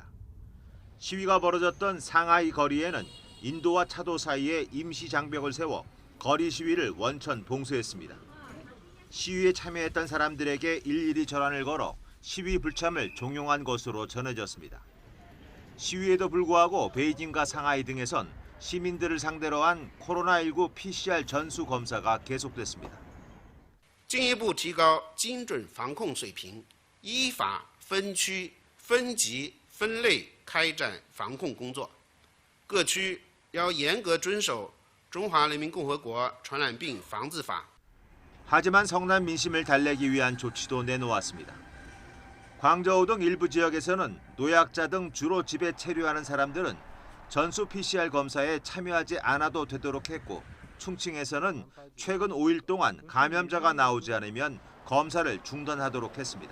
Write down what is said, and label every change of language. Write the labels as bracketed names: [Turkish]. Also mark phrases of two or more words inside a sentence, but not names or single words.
[Korean] 시위가 벌어졌던 상하이 거리에는 인도와 차도 사이에 임시 장벽을 세워 거리 시위를 원천 봉쇄했습니다. 시위에 참여했던 사람들에게 일일이 전화를 걸어 시위 불참을 종용한 것으로 전해졌습니다. 시위에도 불구하고 베이징과 상하이 등에선 시민들을 상대로 한 코로나19 PCR 전수 검사가 계속됐습니다. [Chinese] 进一步提高精准防控水平，依法分区、分级、分类开展防控工作。各区要严格遵守《中华人民共和国传染病防治法》。 [Korean] 하지만 성난 민심을 달래기 위한 조치도 내놓았습니다. 광저우 등 일부 지역에서는 노약자 등 주로 집에 체류하는 사람들은 전수 PCR 검사에 참여하지 않아도 되도록 했고, 충칭에서는 최근 5일 동안 감염자가 나오지 않으면 검사를 중단하도록 했습니다.